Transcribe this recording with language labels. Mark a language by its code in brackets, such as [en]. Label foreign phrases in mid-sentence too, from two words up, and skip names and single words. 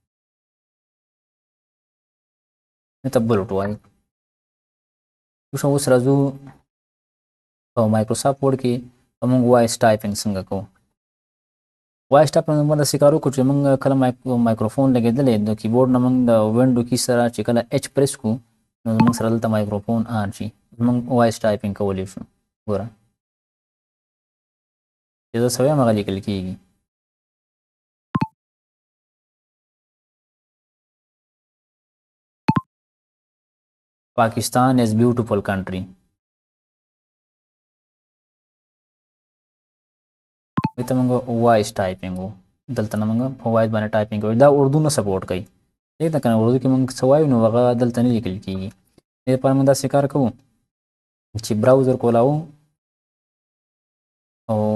[ps] ته بولټ وایي اوس راځو په مایکروسافټ ورډ کې موږ [en] voice typing [ps] څنګه کوو وایس ټایپینګ موږ داسې کار وکړو چې موږ کله مایکروفون لګېدلی د کیبورډ نه موږ د وینډو کی سره چې کله ایچ پریس کړو نو زموږ سره دلته مایکروفون آن شي موږ [en] voice typing [ps] کولی شو ګوره چې زه څه وایم هغه لیکل کېږي [en] Pakistan is beautiful country. [ps] دلته موږ [en] voice typing [ps] وو دلته نه موږ په وایس باندې ټایپینګ کوو دا اردو نه سپورټ کوي ٹھیک ده کنه اردو کې موږ څه وایو نو هغه دلته نه لیکل کېږي دې لپاره موږ داسې کار کوو چې براوزر کولاو او